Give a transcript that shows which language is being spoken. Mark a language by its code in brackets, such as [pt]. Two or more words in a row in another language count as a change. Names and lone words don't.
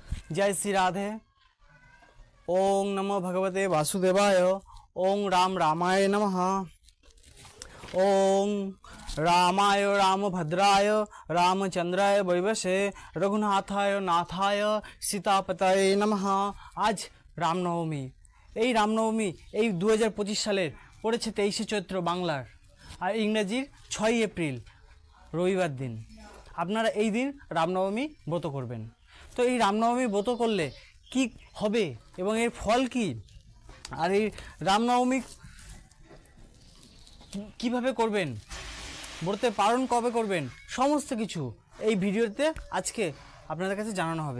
[sa] जय श्री राधे। ओं नमो भगवते वासुदेवाय। ओं राम रामाय नमः। ओं रामाय रामभद्राय रामचंद्राय वैवशे रघुनाथाय नाथाय सीतापताय नमः। [hi] आज रामनवमी। [bn] এই রামনবমী এই 2025 সালের পড়েছে 23শে চৈত্র বাংলার, আর ইংরেজির 6ই এপ্রিল রবিবার দিন। আপনারা এই দিন রামনবমী ব্রত করবেন। তো এই রামনবমী ব্রত করলে কি হবে এবং এর ফল কি, আর এই রামনবমী কিভাবে করবেন, ব্রতে পালন কবে করবেন, সমস্ত কিছু এই ভিডিওতে আজকে আপনাদের কাছে জানানো হবে।